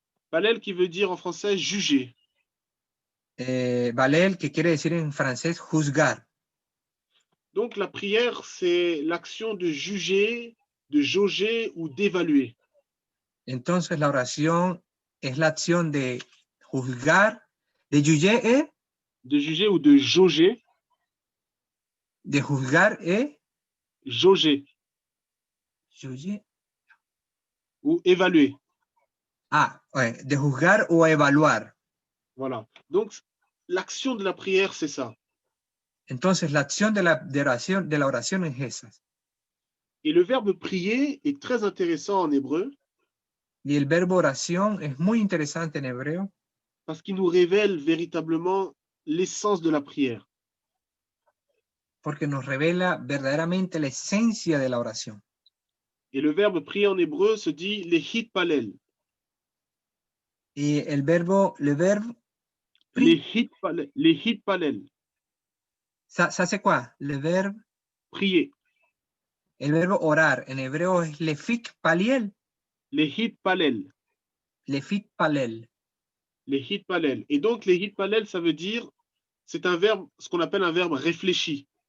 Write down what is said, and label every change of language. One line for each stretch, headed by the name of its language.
French: Palel qui veut dire en français juger.
Spanish: Balel, que quiere decir en francés juzgar.
French: Donc la prière, c'est l'action de juger, de jauger ou d'évaluer.
Spanish: Entonces la oración es la acción de juzgar, de
French: juger, De juger ou de jauger.
Spanish: de juzgar,
French: Jauger juger. ou évaluer.
Spanish: De juzgar o evaluar.
French: Voilà. Donc l'action de la prière, c'est ça.
Spanish: Entonces la acción de la oración es esa.
French: Et le verbe prier est très intéressant en hébreu
Spanish: Y el verbo oración es muy interesante en hebreo
French: parce qu'il nous révèle véritablement l'essence de la prière.
Spanish: porque nos revela verdaderamente la esencia de la oración.
French: Et le verbe prier en hébreu se dit lehit palel.
Spanish: Y el verbo,
Hebrew: Lehit palel.
French: ça c'est quoi? Le verbe, Prier.
Spanish: el verbo orar en hebreo es lefik paliel.
Hebrew: Lehit palel. Lefik palel. Lehit palel.
French: Et donc lehit palel, ça veut dire, c'est un verbe, ce qu'on appelle un verbe réfléchi.